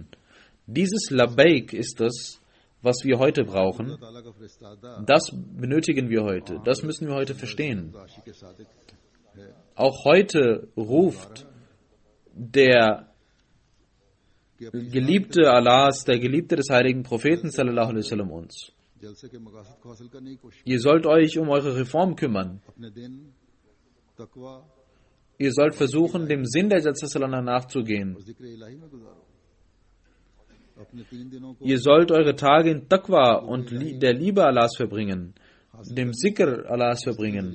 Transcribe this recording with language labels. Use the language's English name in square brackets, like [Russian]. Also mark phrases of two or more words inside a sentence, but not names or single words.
[German] Dieses Labbaik ist das, was wir heute brauchen. Das benötigen wir heute. Das müssen wir heute verstehen. Auch heute ruft der Geliebte Allahs, der Geliebte des heiligen Propheten [Arabic] صلى الله عليه وسلم [German] uns. Ihr sollt euch um eure Reform kümmern. Ihr sollt versuchen, dem Sinn der Gesetzeslehre nachzugehen. Ihr sollt eure Tage in Taqwa und der Liebe Allahs verbringen, dem Zikr Allahs verbringen.